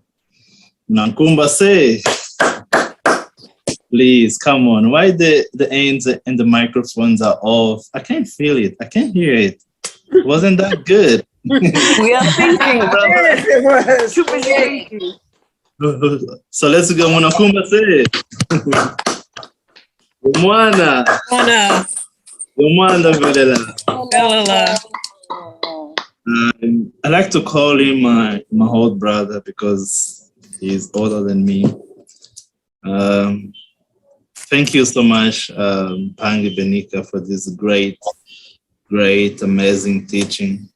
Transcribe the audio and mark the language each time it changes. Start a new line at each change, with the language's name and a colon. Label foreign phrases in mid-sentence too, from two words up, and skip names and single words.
English: Nankumba say, please, come on. Why the ends and the microphones are off? I can't feel it. I can't hear it. Wasn't that good? We are thinking, brother. Yes, it was. Too busy thinking. So let's go. Nankumba say. Umwana. Umwana Velela. I like to call him my whole brother because he's older than me. Thank you so much, Mpangi Benika, for this great, amazing teaching.